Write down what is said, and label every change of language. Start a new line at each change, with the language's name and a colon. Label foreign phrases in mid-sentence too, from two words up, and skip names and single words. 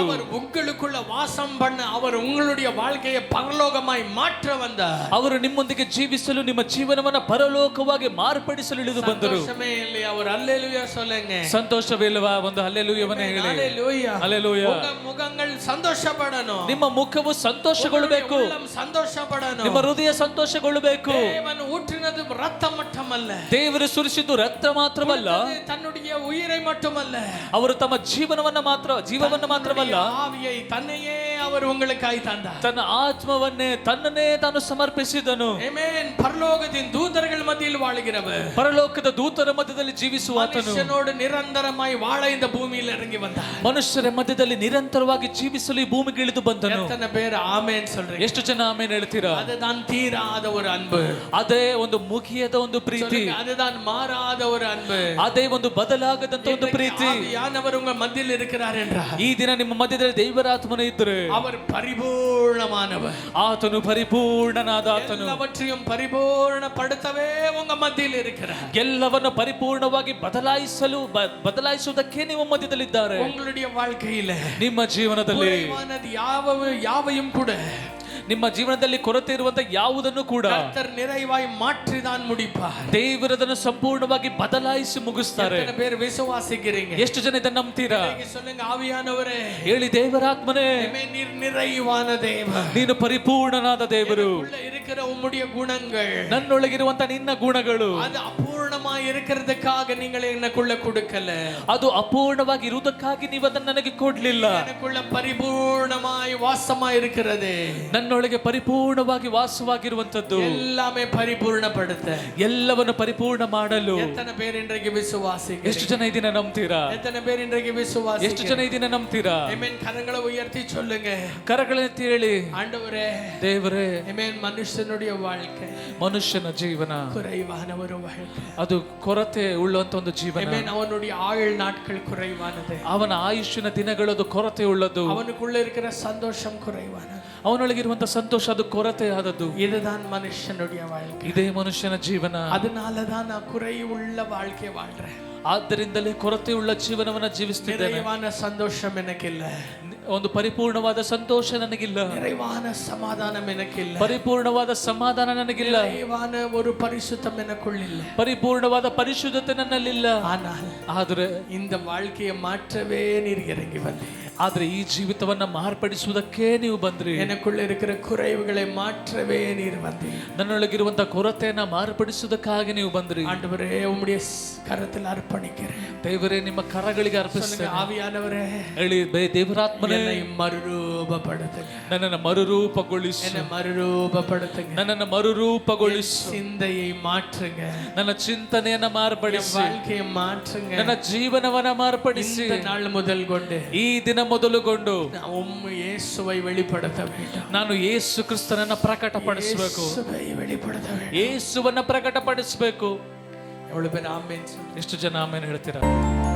Tamil: அவர் உங்களுக்குள்ள வாசம் பண்ண அவர் உங்களுடைய வாழ்க்கையை பரலೋகமாய் மாற்ற வந்தார்.
Kannada: ಅವರು ನಿಮ್ಮೊಂದಿಗೆ ಜೀವಿಸಲು ನಿಮ್ಮ ಜೀವನವನ್ನ ಪರಲೋಕವಾಗಿ ಮಾರ್ಪಡಿಸಲು ಇಳಿದು ಬಂದರು.
Tamil: சந்தோஷமே இல்லையா? ஒரு அல்லேலூயா சொல்லுங்க.
Kannada: ಸಂತೋಷವಿಲ್ಲವಾ? ಒಂದು ಹಲ್ಲೆಲೂಯವನ್ನು ಹೇಳಿ.
Tamil: அல்லேலூயா.
Kannada: ಹಲ್ಲೆಲೂಯಾ.
Tamil: உங்க முகங்கள் சந்தோஷப்படணும்.
Kannada: ನಿಮ್ಮ ಮುಖವು ಸಂತೋಷಗೊಳ್ಳಬೇಕು.
Tamil: உள்ளம் சந்தோஷப்படணும்.
Kannada: ನಿಮ್ಮ ಹೃದಯ ಸಂತೋಷಗೊಳ್ಳಬೇಕು.
Tamil: தேவன் ஊற்றினது ரத்தம் மட்டுமல்ல,
Kannada: ದೇವರು ಸುರಿಸಿದ್ದು ರಕ್ತ ಮಾತ್ರವಲ್ಲ,
Tamil: தன்னுடைய உயிரை மட்டுமல்ல,
Kannada: ಅವರು ತಮ್ಮ ಜೀವನವನ್ನ ಮಾತ್ರವಲ್ಲ,
Tamil: ஆவியை தன்னையே அவர் உங்களுக்காய் தந்தார்.
Kannada: ತನ್ನ ಆತ್ಮವನ್ನೇ ತನ್ನನ್ನೇ ತಾನು ಸಮರ್ಪಿಸಿದನು.
Tamil: ஆமென். பரலோகத்தின் தூதர்கள் மத்தியில் வாழுகிறவர்,
Kannada: ಪರಲೋಕದ ದೂತರ ಮಧ್ಯದಲ್ಲಿ ಜೀವಿಸುವ ಆತನು
Tamil: மனுஷனோடு நிரந்தரமாய் வாழ இந்த பூமியில் இறங்கி வந்தார்.
Kannada: ಮನುಷ್ಯರ ಮಧ್ಯದಲ್ಲಿ ನಿರಂತರವಾಗಿ ಜೀವಿಸಲು ಈ ಭೂಮಿಗೆ ಇಳಿದು ಬಂದನು.
Tamil: எத்தனை பேர் ஆமென் சொல்றீங்க?
Kannada: ಎಷ್ಟು ಜನ ಆಮೆನ್ ಹೇಳ್ತೀರಾ?
Tamil: அதுதான் தீராத ஒரு அன்பு,
Kannada: ಅದೇ ಒಂದು ಮುಗಿಯದ ಒಂದು ಪ್ರೀತಿ,
Tamil: அதுதான் மாறாத ஒரு அன்பு,
Kannada: ಅದೇ ಒಂದು ಬದಲಾಗದಂತ ಒಂದು ಪ್ರೀತಿ.
Tamil: ஆவியானவர் உங்க மத்தியில் இருக்கிறார் என்றால்,
Kannada: ಈ ದಿನ ನಿಮ್ಮ ಮಧ್ಯದಲ್ಲಿ ದೇವರಾತ್ಮನ ಇದ್ದರೆ
Tamil: அவர் பரிபூர்ணமானவர்,
Kannada: ಆತನು ಪರಿಪೂರ್ಣನಾದ ಆತನು,
Tamil: எல்லாவற்றையும் பரிபூர்ணப்படுத்தவே உங்க மத்தியில் இருக்கிறார்.
Kannada: ಎಲ್ಲವನ್ನು ಪರಿಪೂರ್ಣವಾಗಿ ಬದಲಾಯಿಸುವುದಕ್ಕೆ ನಿಮ್ಮ ಮಧ್ಯದಲ್ಲಿದ್ದಾರೆ.
Tamil: உங்களுடைய வாழ்க்கையில
Kannada: ನಿಮ್ಮ ಜೀವನದಲ್ಲಿ
Tamil: குறைவானது யாவையும் கூட
Kannada: ನಿಮ್ಮ ಜೀವನದಲ್ಲಿ ಕೊರತೆ ಇರುವಂತ ಯಾವುದನ್ನು ಕೂಡ
Tamil: கர்த்தர் நிறைவாய் மாற்றி தான் முடிப்பார்.
Kannada: ದೇವರದನ್ನು ಸಂಪೂರ್ಣವಾಗಿ ಬದಲಾಯಿಸಿ ಮುಗಿಸ್ತಾರೆ.
Tamil: எத்தனை பேர் விசுவாசிக்கிறீங்க?
Kannada: ಎಷ್ಟು ಜನ ಇದನ್ನು ನಂಬ್ತೀರಾ?
Tamil: சொல்லுங்க, ஆவியானவரே,
Kannada: ಹೇಳಿ, ದೇವರಾತ್ಮನೇ,
Tamil: நீர் நிறைவான தேவன்,
Kannada: ನೀನು ಪರಿಪೂರ್ಣನಾದ ದೇವರು.
Tamil: இருக்கிற உம்முடைய குணங்கள்,
Kannada: ನನ್ನೊಳಗಿರುವಂತ ನಿನ್ನ ಗುಣಗಳು
Tamil: அது ಅಪೂರ್ಣமாய் இருக்கிறதுக்காக நீங்கள் எனக்குள்ள கொடுக்கல,
Kannada: ಅದು ಅಪೂರ್ಣವಾಗಿ ಇರುವುದಕ್ಕಾಗಿ ನೀವು ಅದನ್ನು ನನಗೆ ಕೊಡ್ಲಿಲ್ಲ.
Tamil: எனக்குள்ள பரிபூர்ணமாய் வாசமாய் இருக்கிறது,
Kannada: ನನ್ನೊಳಗೆ ಪರಿಪೂರ್ಣವಾಗಿ ವಾಸವಾಗಿರುವಂತದ್ದು
Tamil: எல்லாமே பரிபூர்ணப்படுத்த,
Kannada: ಎಲ್ಲವನ್ನು ಪರಿಪೂರ್ಣ ಮಾಡಲು.
Tamil: எத்தனை பேர் இன்றைக்கு விசுவாசிக்கிறீங்க?
Kannada: ಎಷ್ಟು ಜನ ಇದನ್ನ ನಂಬ್ತೀರಾ?
Tamil: எத்தனை பேர் இன்றைக்கு விசுவாசிக்கிறீங்க?
Kannada: ಎಷ್ಟು ಜನ ಇದನ್ನ ನಂಬ್ತೀರಾ?
Tamil: ஆமென். கரங்களை உயர்த்தி சொல்லுங்க,
Kannada: ಕರಗಳೆತ್ತಿ ಹೇಳಿ,
Tamil: ஆண்டவரே,
Kannada: ದೇವರೇ,
Tamil: ஆமென். மனுஷனுடைய வாழ்க்கை
Kannada: ಮನುಷ್ಯನ ಜೀವನ
Tamil: குறைவான ஒரு வாழ்க்கை,
Kannada: ಅದು ಕೊರತೆ ಉಳ್ಳುವಂತ ಒಂದು ಜೀವನ.
Tamil: ஆமென். அவனுடைய ஆயுள் நாட்கள் குறைவானது,
Kannada: ಅವನ ಆಯುಷ್ಯನ ದಿನಗಳದು ಕೊರತೆ ಉಳ್ಳದು,
Tamil: அவனுக்குள்ள இருக்கிற சந்தோஷம் குறைவானது,
Kannada: ಅವನೊಳಗಿರುವಂತ ಸಂತೋಷ ಅದು ಕೊರತೆ ಆದದ್ದು.
Tamil: இதுதான் மனுஷனுடைய வாழ்க்கை.
Kannada: ಇದೇ ಮನುಷ್ಯನ ಜೀವನ.
Tamil: அதனாலதான் நான் குறைவுள்ள வாழ்க்கை வாழ்றேன்.
Kannada: ಆದ್ದರಿಂದಲೇ ಕೊರತೆ ಉಳ್ಳ ಜೀವನವನ್ನ ಜೀವಿಸ್ತಿದ್ದೇನೆ.
Tamil: நிறைவான சந்தோஷம் எனக்கு இல்ல,
Kannada: ಒಂದು ಪರಿಪೂರ್ಣವಾದ ಸಂತೋಷ ನನಗಿಲ್ಲ,
Tamil: நிறைவான சமாதானம் எனக்கு இல்ல,
Kannada: ಪರಿಪೂರ್ಣವಾದ ಸಮಾಧಾನ ನನಗಿಲ್ಲ,
Tamil: நிறைவான ஒரு பரிசுத்தம் எனக்குள் இல்ல,
Kannada: ಪರಿಪೂರ್ಣವಾದ ಪರಿಶುದ್ಧತೆ ನನ್ನಲ್ಲಿಲ್ಲ. ಆದರೆ
Tamil: இந்த வாழ்க்கையை மாற்றவே நீர் இறங்கி வந்தீர்.
Kannada: ಆದ್ರೆ ಈ ಜೀವಿತವನ್ನ ಮಾರ್ಪಡಿಸುವುದಕ್ಕೆ ನೀವು ಬಂದ್ರಿ.
Tamil: எனக்குள்ள இருக்கிற குறைவுகளை மாற்றவே நீர் வந்தீர்.
Kannada: ನನ್ನೊಳಗಿರುವಂತ ಕೊರತೆಯನ್ನ ಮಾರ್ಪಡಿಸುವುದಕ್ಕಾಗಿ ನೀವು ಬಂದ್ರಿ.
Tamil: ஆண்டவரே, உம்முடைய கரத்தில் அர்ப்பணிக்கிறேன்.
Kannada: ದೇವರೇ, ನಿಮ್ಮ ಕರಗಳಿಗೆ ಅರ್ಪಿಸ್ತೇನೆ.
Tamil: ஆவியானவரே,
Kannada: ಹೇಳಿ, ದೇವರಾತ್ಮನೇ,
Tamil: என்னை மறு மறுரூபப்படுத்துங்க,
Kannada: ನನ್ನನ್ನು ಮರುರೂಪಗೊಳಿಸು,
Tamil: என்னை மறுரூபப்படுத்துங்க,
Kannada: ನನ್ನನ್ನು ಮರುರೂಪಗೊಳಿಸು,
Tamil: சிந்தையை மாற்றுங்க,
Kannada: ನನ್ನ ಚಿಂತನೆಯನ್ನ
Tamil: என்
Kannada: ಮಾರ್ಪಡಿಸಿ,
Tamil: வாழ்க்கையை மாற்றுங்க.
Kannada: ನನ್ನ ಜೀವನವನ್ನ ಮಾರ್ಪಡಿಸಿ,
Tamil: இந்த நாள் முதல் கொண்டு
Kannada: ಈ ದಿನ ಮೊದಲುಗೊಂಡು
Tamil: நான் இயேசுவை வெளிப்படுத்த வேண்டும்,
Kannada: ನಾನು ಯೇಸು ಕ್ರಿಸ್ತನನ್ನ ಪ್ರಕಟಪಡಿಸಬೇಕು,
Tamil: இயேசுவை வெளிப்படுத்த வேண்டும்.
Kannada: ಯೇಸುವನ್ನ ಪ್ರಕಟಪಡಿಸಬೇಕು.
Tamil: எவ்வளவு பேர் ஆமென் சொல்லுங்க?
Kannada: ಎಷ್ಟು ಜನ ಆಮೇಲೆ ಹೇಳ್ತೀರಾ?